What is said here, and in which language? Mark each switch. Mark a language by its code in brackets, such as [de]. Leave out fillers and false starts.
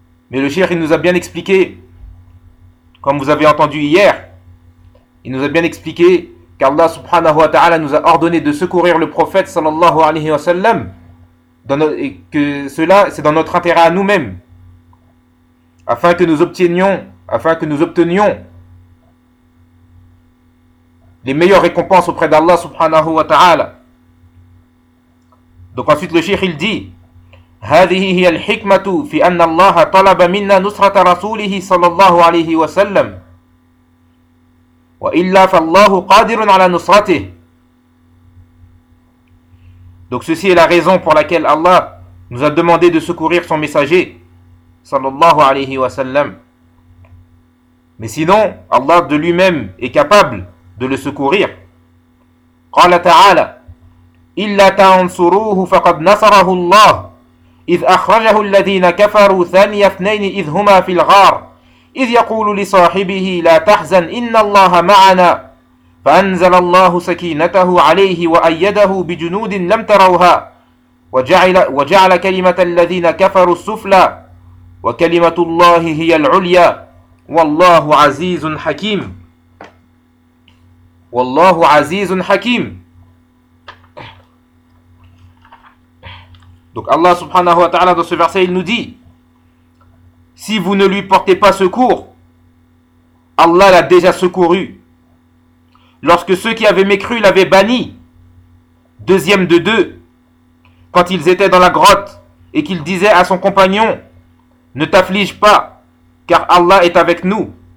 [fr] Mais le Cheikh, il nous a bien expliqué, comme vous avez entendu hier, il nous a bien expliqué qu'Allah subhanahu wa ta'ala nous a ordonné de secourir le prophète sallallahu alayhi wa sallam, et que cela, c'est dans notre intérêt à nous-mêmes, afin que nous obtenions les meilleures récompenses auprès d'Allah subhanahu wa ta'ala. Donc ensuite le Cheikh, il dit: [ar] هذه هي الحكمة في أن الله طلب منا نصرة رسوله صلى الله عليه وسلم وإلا فالله قادر على نصرته. [fr] Donc ceci est la raison pour laquelle Allah nous a demandé de secourir son messager صلى الله عليه وسلم. Mais sinon Allah de lui-même est capable de le secourir. [ar] قال تعالى إلا تنصروه فقد نصره الله إذ أخرجه الذين كفروا ثاني اثنين إذ هما في الغار إذ يقول لصاحبه لا تحزن إن الله معنا فأنزل الله سكينته عليه وأيده بجنود لم تروها وجعل كلمة الذين كفروا السفلى وكلمة الله هي العليا والله عزيز حكيم والله عزيز حكيم. [fr] Donc Allah subhanahu wa ta'ala dans ce verset, il nous dit: si vous ne lui portez pas secours, Allah l'a déjà secouru lorsque ceux qui avaient mécru l'avaient banni, deuxième de deux, quand ils étaient dans la grotte et qu'il disait à son compagnon: ne t'afflige pas, car Allah est avec nous.